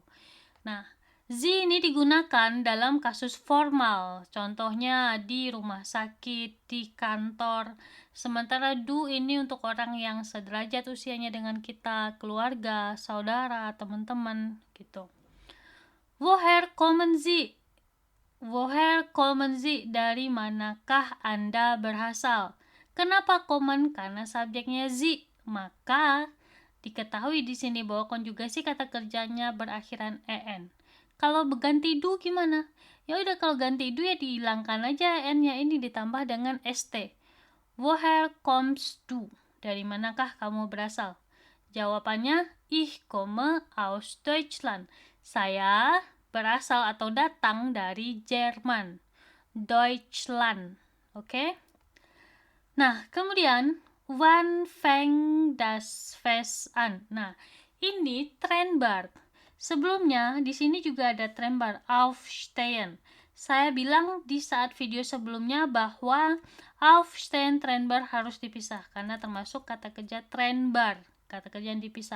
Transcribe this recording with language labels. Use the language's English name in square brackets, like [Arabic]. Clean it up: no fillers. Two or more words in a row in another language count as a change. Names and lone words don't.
[Indonesian] Nah, Z ini digunakan dalam kasus formal, contohnya di rumah sakit, di kantor. Sementara du ini untuk orang yang sederajat usianya dengan kita, keluarga, saudara, teman-teman, gitu. [German] Woher kommen Sie? Woher kommen Sie? [Indonesian] Dari manakah Anda berasal? Kenapa kommen? Karena subjeknya Sie. Maka diketahui di sini bahwa konjugasi kata kerjanya berakhiran en. Kalau berganti du gimana? Ya udah, kalau ganti du ya dihilangkan aja n-nya, ini ditambah dengan st. [German] Woher kommst du? [Indonesian] Dari manakah kamu berasal? [German] Jawabannya ich komme aus Deutschland. [Indonesian] Saya berasal atau datang dari Jerman. Deutschland. Oke? Nah, kemudian [German] wann fängt das Fest an? [Indonesian] Nah, ini Trennbar. Sebelumnya di sini juga ada Trennbar, aufstehen. Saya bilang di saat video sebelumnya bahwa aufstehen Trennbar harus dipisah karena termasuk kata kerja Trennbar, kata kerja yang dipisah.